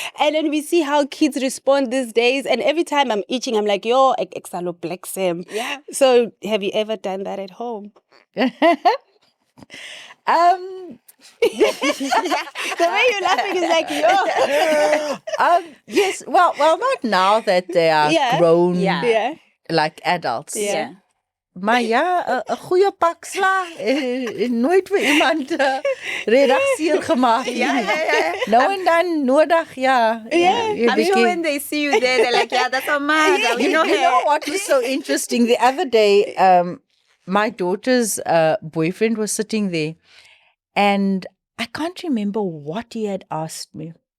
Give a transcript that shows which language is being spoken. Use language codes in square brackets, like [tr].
[en] And then we see how kids respond these days. And every time I'm itching, I'm like, "Yo, exalo blacksam." Yeah. So have you ever done that at home? The way you're laughing is like, "Yo." Yes. Well, not now that they are Yeah. grown, Yeah. like adults. Yeah. [af] Maar ja, 'n goeie pak slaag nooit vir iemand regtig seer gemaak. Ja. Nou en dan nodig, ja. [en] I'm sure when they see you there, they're like, yeah, that's our mother. You know what was so interesting? The other day, my daughter's boyfriend was sitting there, and I can't remember what he had asked me.